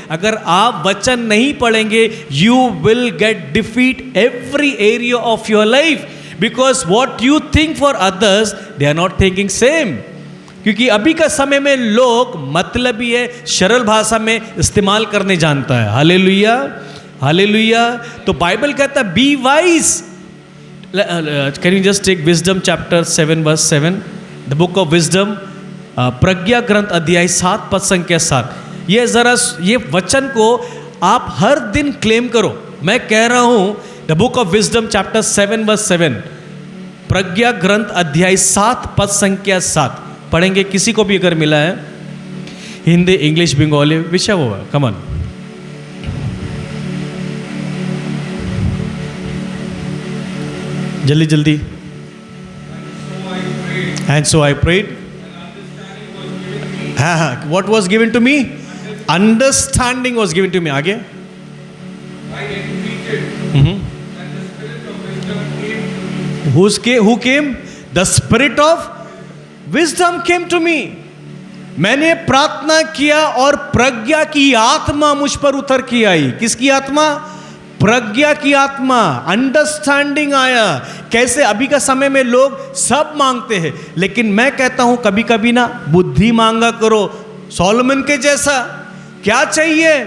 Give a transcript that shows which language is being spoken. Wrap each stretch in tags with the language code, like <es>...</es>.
<hi>अगर आप वचन नहीं पढ़ेंगे,</hi> <en>You will get defeat every area of your life, because what you think for others they are not thinking same.</en> <hi>क्योंकि अभी का समय में लोग मतलबी है, सरल भाषा में इस्तेमाल करने जानता है। हालेलुया। हालेलुया। तो बाइबल कहता है</hi> <en>Be wise. Can you just take Wisdom chapter 7 verse 7, the book of Wisdom,</en> <hi>प्रज्ञा ग्रंथ अध्याय 7 पद संख्या 7। ये जरा ये वचन को आप हर दिन क्लेम करो। मैं कह रहा हूँ</hi> <en>the book of Wisdom chapter 7 verse 7,</en> <hi>प्रज्ञा ग्रंथ अध्याय 7 पद संख्या 7 पढ़ेंगे। किसी को भी अगर मिला है, हिंदी, इंग्लिश, बंगाली, विषय वो है,</hi> <en>Come on.</en> <hi>जल्दी जल्दी।</hi> <en>And so I prayed.</en> <hi>हाँ हाँ,</hi> <en>what was given to me? Understanding was given to me.</en> <hi>आगे?</hi> <en>Who came? The spirit of wisdom came to me.</en> <hi>मैंने प्रार्थना किया और प्रज्ञा की आत्मा मुझ पर उतर के आई। किसकी आत्मा? प्रज्ञा की आत्मा। अंडरस्टैंडिंग आया। कैसे अभी का समय में लोग सब मांगते हैं, लेकिन मैं कहता हूं कभी कभी ना बुद्धि मांगा करो, सोलोमन के जैसा। क्या चाहिए?</hi>